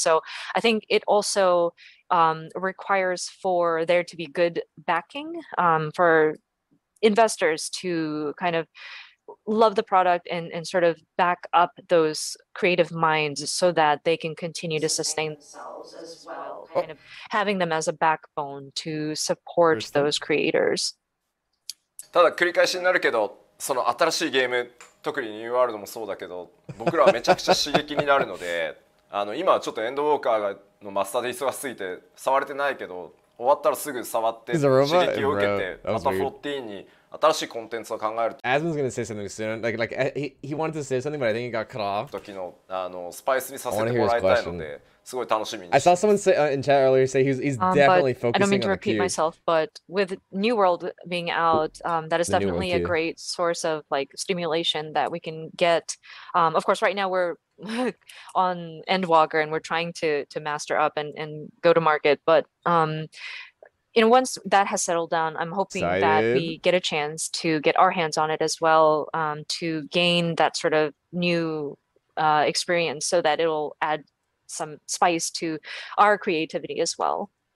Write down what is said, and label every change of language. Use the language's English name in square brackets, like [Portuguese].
[English] So I think it also requires for there to be good backing for investors to kind of love the product and sort of back up those creative minds so that they can continue to sustain themselves as well, kind of having them as a backbone to support those creators. [Japanese] ただ繰り返しになるけど、その新しいゲーム、特にニューワールドもそうだけど、僕らはめちゃくちゃ刺激になるので、今はちょっとエンドウォーカーのマスターで忙しすぎて触れてないけど、終わったらすぐ触って刺激を受けて、また14に新しいコンテンツを考える。 [English] Asmon's gonna say something soon. He wanted to say something, but I think he got cut off. [Japanese] 時のスパイスにさせてもらいたいので、すごい楽しみに。 [English] I saw someone say in chat earlier say he's definitely focusing on the queue. I don't mean to repeat myself, but with New World being out, that is definitely a great source of like stimulation that we can get. Of course, right now we're on Endwalker and we're trying to master up and go to market, but once that has settled down, I'm hoping that we get a chance to get our hands on it as well, to gain that sort of new experience so that it'll add some spice to our creativity as well.